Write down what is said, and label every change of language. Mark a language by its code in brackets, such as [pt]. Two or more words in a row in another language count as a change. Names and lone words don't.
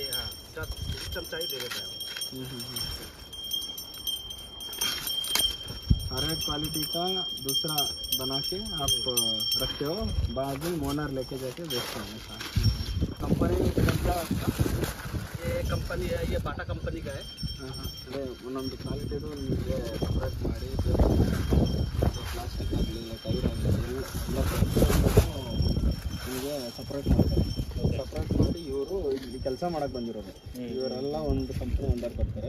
[hi] हाँ, जब सिस्टम चाहिए दे देता है। हर एक क्वालिटी का दूसरा बना के आप रखते हो, बाद में ओनर लेके जाके बेचते हैं। कंपनी ये कंपनी है, ये बाटा कंपनी का है। [kn] ಅದೇ ಒಂದೊಂದು ಕ್ವಾಲಿಟಿದು ನಿಮಗೆ ಸಪ್ರೇಟ್ ಮಾಡಿ ಪ್ಲಾಸ್ಟಿಕ್ ಆಗಲಿ ಟೈರ್ ಆಗಲಿ ಎಲ್ಲ ನಿಮಗೆ ಸಪ್ರೇಟ್ ಮಾಡ್ತಾರೆ. ಸಪ್ರೇಟ್ ಮಾಡಿ ಇವರು ಇಲ್ಲಿ ಕೆಲಸ ಮಾಡೋಕ್ಕೆ ಬಂದಿರೋದು. ಇವರೆಲ್ಲ ಒಂದು [en] company under [kn] ಬರ್ತಾರೆ.